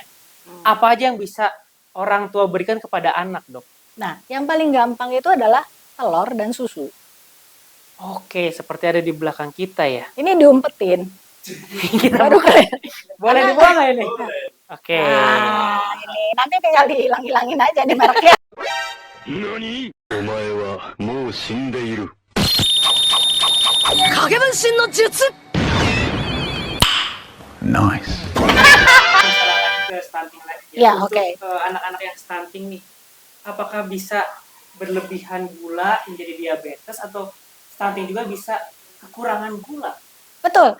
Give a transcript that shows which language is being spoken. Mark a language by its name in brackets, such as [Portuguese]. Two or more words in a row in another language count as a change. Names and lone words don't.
[Indonesian] Apa aja yang bisa orang tua berikan kepada anak, Dok? Nah, yang paling gampang itu adalah telur dan susu. Oke, seperti ada di belakang kita ya. Ini diumpetin. Kita Baru kalian. boleh dibuang nggak ini? Oke. Nah, ini nanti tinggal dihilang-hilangin aja di mereknya. [Japanese] 何お前はもう死んでいる。影分身の術 [Indonesian] Nice. Masalah ke stunting lagi Ya, Untuk, oke. anak-anak yang stunting nih, apakah bisa berlebihan gula menjadi diabetes atau stunting juga bisa kekurangan gula? Betul.